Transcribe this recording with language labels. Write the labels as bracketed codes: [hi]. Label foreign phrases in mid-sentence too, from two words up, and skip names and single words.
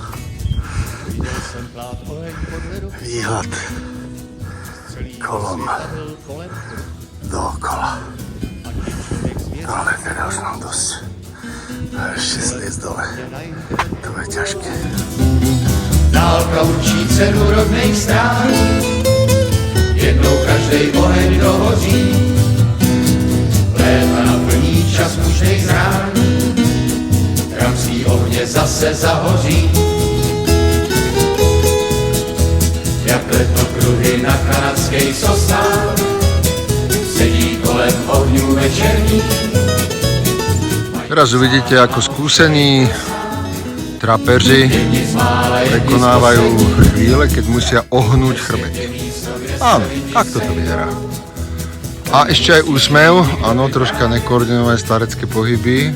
[sk] Výhľad kolom dookola. Ale teda už mám dosť. A ešte sliec dole. To je ťažké. [cs] Dálka učí cenu rodných strán, jednou každej oheň dohoří. Léta naplní čas mužných zrán, kramsí ohně zase zahoří. Jak letokruhy na kanadských sosách, sedí kolem ohňů večerních. [sk] Teraz uvidíte, ako skúsení trapeři prekonávajú chvíle, keď musia ohnúť chrbet. Áno, takto to vyzerá. A ešte aj úsmev, áno, troška nekoordinované starecké pohyby.